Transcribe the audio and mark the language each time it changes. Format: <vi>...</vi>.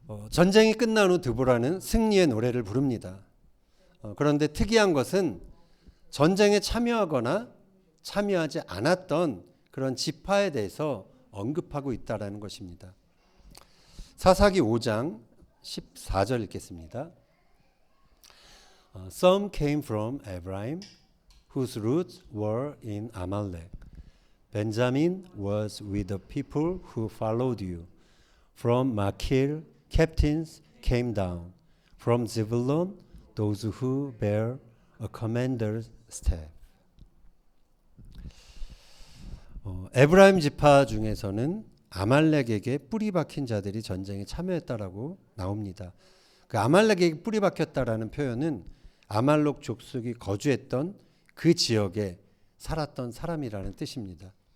<ko>전쟁이 끝난 후 드보라는 승리의 노래를 부릅니다. 그런데 특이한 것은 전쟁에 참여하거나 참여하지 않았던 그런 지파에 대해서 언급하고 있다라는 것입니다. 사사기 5장 14절 읽겠습니다.</ko> <en>Some came from Ephraim, whose roots were in Amalek. Benjamin was with the people who followed you. From Machir, captains came down. From Zebulun, those who bear a commander's staff.</en> <ko>에브라임 지파 중에서는 아말렉에게 뿌리 박힌 자들이 전쟁에 참여했다라고 나옵니다. 그 아말렉에게 뿌리 박혔다라는 표현은 아말렉 족속이 거주했던 그 지역에 살았던 사람이라는 뜻입니다.</ko>